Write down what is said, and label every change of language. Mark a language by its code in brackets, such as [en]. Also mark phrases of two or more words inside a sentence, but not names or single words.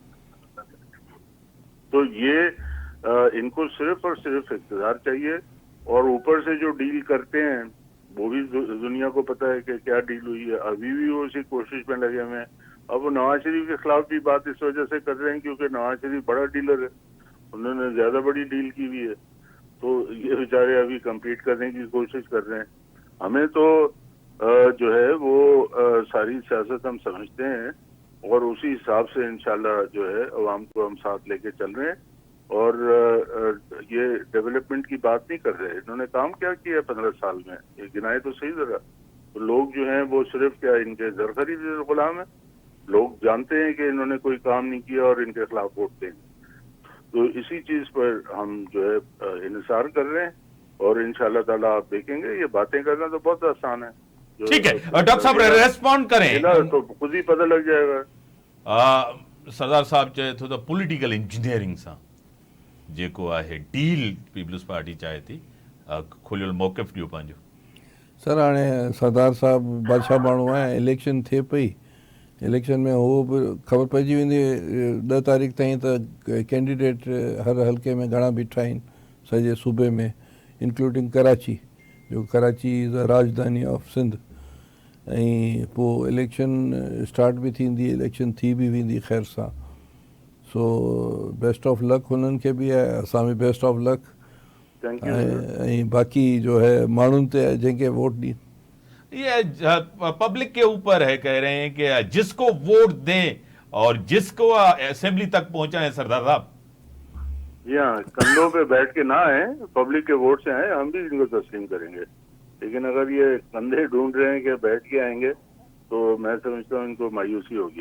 [ur] تو یہ ان کو صرف اور صرف اقتدار چاہیے، اور اوپر سے جو ڈیل کرتے ہیں وہ بھی دنیا کو پتہ ہے کہ کیا ڈیل ہوئی ہے. ابھی بھی وہ اسی کوشش میں لگے ہوئے ہیں۔ اب وہ نواز شریف کے خلاف بھی بات اس وجہ سے کر رہے ہیں کیونکہ نواز شریف بڑا ڈیلر ہے، انہوں نے زیادہ بڑی ڈیل کی ہوئی ہے. تو یہ بیچارے ابھی کمپیٹ کرنے کی کوشش کر رہے ہیں. ہمیں تو جو ہے وہ ساری سیاست ہم سمجھتے ہیں اور اسی حساب سے انشاءاللہ جو ہے عوام کو ہم ساتھ لے کے چل رہے ہیں. اور یہ ڈیولپمنٹ کی بات نہیں کر رہے. انہوں نے کام کیا کیا 15 سال میں, یہ گنائے تو صحیح ذرا. تو لوگ جو ہیں وہ صرف کیا ان کے زر خرید غلام ہیں. لوگ جانتے ہیں کہ انہوں نے کوئی کام نہیں کیا اور ان کے خلاف ووٹ دیں گے. تو اسی چیز پر ہم جو ہے انحصار کر رہے ہیں اور انشاءاللہ تعالیٰ آپ دیکھیں گے یہ باتیں کرنا تو بہت آسان ہے. ٹھیک ہے ڈاکٹر صاحب ریسپونڈ کریں. تو خود ہی پتہ لگ جائے گا. [sd] सरदार साहब चए थो त [en] political engineering [sd] सां जेको आहे डील पीपल्स पार्टी चाहे थी खोलियल मौक़िफ़ ॾियो पंहिंजो. सर हाणे सरदार साहिबु बादशाह माण्हू आहे, इलेक्शन थिए पई, इलेक्शन में उहो बि ख़बर पइजी वेंदी 10 तारीख़ ताईं त कैंडिडेट हर हल्के में घणा बीठा आहिनि सॼे सूबे में, इंक्लूडिंग कराची, जो कराची [en] is the [sd] राजधानी ऑफ सिंध. ऐं पोइ इलेक्शन स्टार्ट बि थींदी, इलेक्शन थी बि वेंदी ख़ैर सां. सो [en] best of luck [sd] हुननि खे बि आहे, असां बि [en] best of luck. thank you. [sd] ऐं बाक़ी जो है माण्हुनि ते जंहिंखे वोट ॾियनि. [ur] یہ پبلک کے اوپر ہے، کہہ رہے ہیں کہ جس کو ووٹ دیں اور جس کو اسمبلی تک پہنچائیں. सरदार साहब جی ہاں، کندھوں پہ بیٹھ کے نہ آئے، پبلک کے ووٹ سے آئے، ہم بھی ان کو تسلیم کریں گے. لیکن اگر یہ کندھے ڈھونڈ رہے ہیں کہ بیٹھ کے آئیں گے تو میں سمجھتا ہوں ان کو مایوسی ہوگی.